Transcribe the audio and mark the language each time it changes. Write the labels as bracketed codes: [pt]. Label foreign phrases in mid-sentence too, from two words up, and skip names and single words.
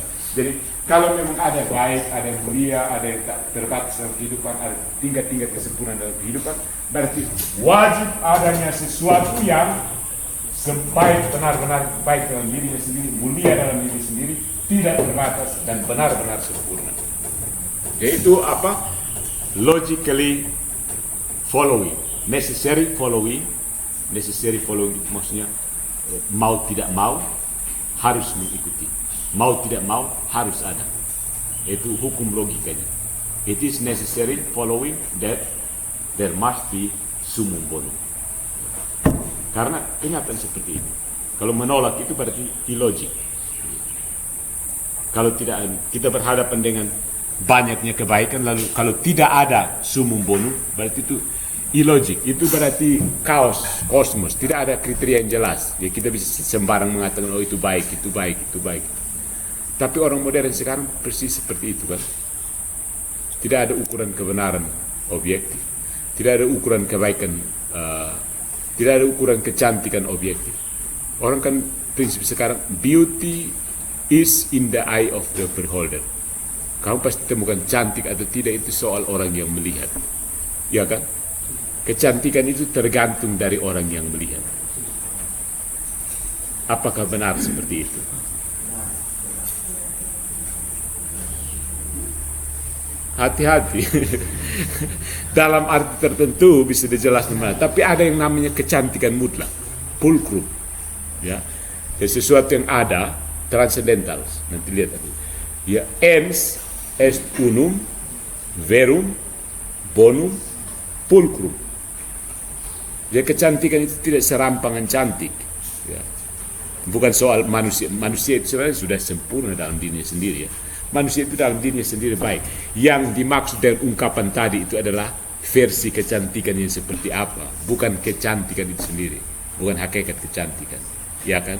[id] Jadi kalau memang ada baik, ada yang mulia, ada yang tak terbatas dalam kehidupan, ada tingkat-tingkat kesempurnaan dalam kehidupan, berarti wajib adanya sesuatu yang sebaik, benar-benar baik dalam dirinya sendiri, mulia dalam diri sendiri, tidak terbatas dan benar-benar sempurna. Yaitu apa? [en] Logically following, necessary following [id] maksudnya mau tidak mau harus mengikuti, mau tidak mau harus ada. Itu hukum logikanya. [en] It is necessary following that there must be [la] summum bonum. [id] Karena kenyataan seperti ini. Kalau menolak itu berarti ilogik. Kalau tidak, kita berhadapan dengan banyaknya kebaikan, lalu kalau tidak ada [la] summum bonum, [id] berarti itu ilogik. Itu berarti kaos, kosmos, tidak ada kriteria yang jelas. Ya, kita bisa sembarang mengatakan, oh itu baik, itu baik, itu baik. Tapi orang modern sekarang persis seperti itu kan. Tidak ada ukuran kebenaran objektif. Tidak ada ukuran kebaikan, tidak ada ukuran kecantikan objektif. Orang kan prinsip sekarang, [en] beauty is in the eye of the beholder. [id] Kamu pasti temukan cantik atau tidak itu soal orang yang melihat. Ya kan? Kecantikan itu tergantung dari orang yang melihat. Apakah benar seperti itu? Hati-hati. Dalam arti tertentu bisa dijelaskan, tapi ada yang namanya kecantikan mutlak, pulcrum, ya, sesuatu yang ada transcendental. Nanti lihat tadi, ya, [la] ens est unum verum bonum pulcrum. [id] Jadi kecantikan itu tidak serampangan cantik, ya. Bukan soal manusia itu sebenarnya sudah sempurna dalam dirinya sendiri, ya. Manusia itu dalam dirinya sendiri baik. Yang dimaksud dengan ungkapan tadi itu adalah versi kecantikan yang seperti apa, bukan kecantikan itu sendiri, bukan hakikat kecantikan, ya kan?